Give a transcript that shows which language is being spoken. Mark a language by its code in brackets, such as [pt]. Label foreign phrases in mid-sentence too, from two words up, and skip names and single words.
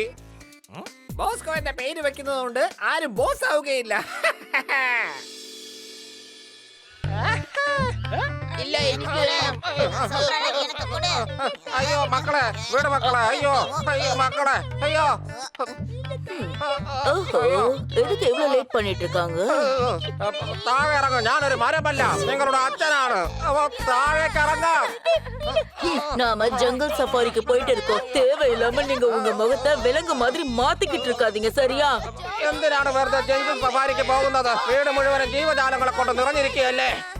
[ml] ബോസ്കോ എന്റെ പേര് വെക്കുന്നതുകൊണ്ട് ആരും ബോസ് ആവുകയില്ല. ഇല്ല, എനിക്ക് എനിക്ക് കൂടെ. അയ്യോ മക്കളെ, വീട് മക്കളെ. അയ്യോ അയ്യോ മക്കളെ, അയ്യോ. [ta] ஓஹோ, எதுக்கு இவ்வளவு லேட் பண்ணிட்டு இருக்காங்க? [ml] താഴെ ഇറങ്ങും. ഞാനൊരു മരമല്ല, നിങ്ങളുടെ അച്ഛനാണ്. അപ്പൊ താഴേക്ക് ഇറങ്ങാം. [ta] நாம ஜங்கல் சஃபாரிக்கு போயிட்டு இருக்கோம். தேவையில்லாம நீங்க உங்க முகத்தை விலங்கு மாதிரி மாத்திக்கிட்டு இருக்காதீங்க, சரியா? [ml] എന്തിനാണ് വെറുതെ ജംഗിൾ സഫാരിക്ക് പോകുന്നത്? വീട് മുഴുവനും ജീവജാലങ്ങളെ കൊണ്ട് നിറഞ്ഞിരിക്കുകയല്ലേ.